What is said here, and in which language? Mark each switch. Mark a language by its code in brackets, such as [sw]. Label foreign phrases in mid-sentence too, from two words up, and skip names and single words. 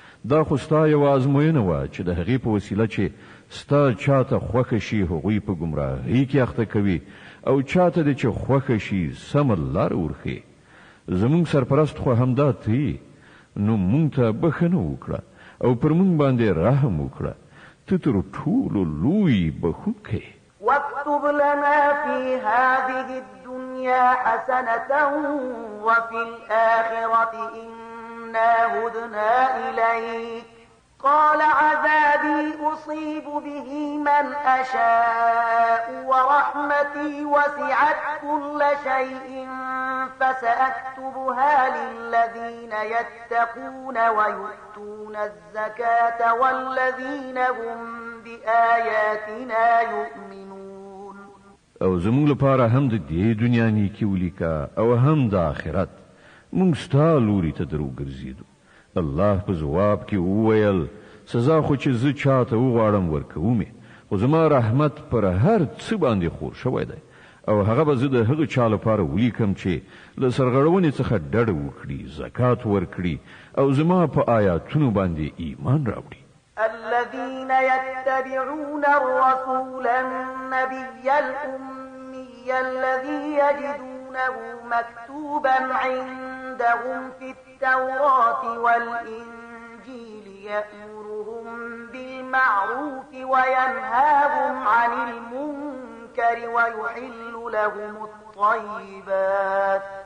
[ps] دا خو ستا یوه ازموینه وه چې د هغې په وسیله چې ستا چا ته خوښه شي، هغوی په ګمراهۍ کې اخته کوي، او چا ته دې چې خوښه شي، سمه لاره ورښیي. زموږ سرپرست خو همدا ته یې، نو موږ ته بښنه وکړه او پر موږ باندې رحم وکړه. ته تر ټولو لوی بښونکی یې.» [ar] واكتب لنا في هذه الدنيا حسنة وفي الآخرة إنا هدنا إليك. قال عذابي أصيب به من أشاء ورحمتي وسعت كل شيء فسأكتبها للذين يتقون ويؤتون الزكاة والذين هم بآياتنا يؤمنون. [ps] او زموږ لپاره هم د دې دنیا نیکي ولیکه او هم د آخرت. موږ ستا لوري ته درو ګرځېدو. الله په ځواب کې وویل، «سزا خو چې زه چاته وغواړم ورکوم یې، خو زما رحمت پر هر څه باندې خور شوی دی، او هغه به زه د هغه چا لپاره ولیکم چې له سرغړونې څخه ډډه وکړي، زکات ورکړي او زما په آیاتونو باندې ایمان راوړي.» [ar] الذين يتبعون الرسول النبي الأمي الذي يجدونه مكتوبا عندهم في التوراة والإنجيل يأمرهم بالمعروف وينهاهم عن المنكر ويحل لهم الطيبات،